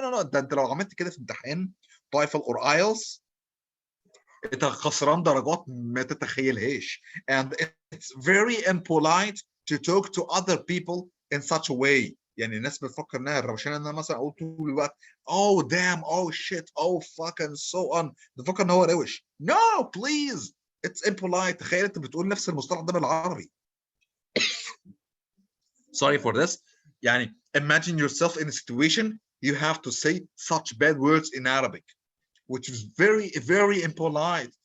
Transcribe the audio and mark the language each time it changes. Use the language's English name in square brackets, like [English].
[Arabic] ده انت لو عملت كده في امتحان TOEFL or IELTS انت خسران درجات ما تتخيلهاش. [English] And it's very impolite to talk to other people in such a way. [Arabic] يعني الناس بتفكر انها الروشنه ان انا مثلا اقول طول الوقت [English] oh damn oh shit oh fucking so on، [Arabic] بتفكر ان هو روش. [English] no please it's impolite. [Arabic] تخيل انت بتقول نفس المصطلح ده بالعربي. [English] sorry for this. يعني imagine yourself in a situation you have to say such bad words in Arabic which is very very impolite.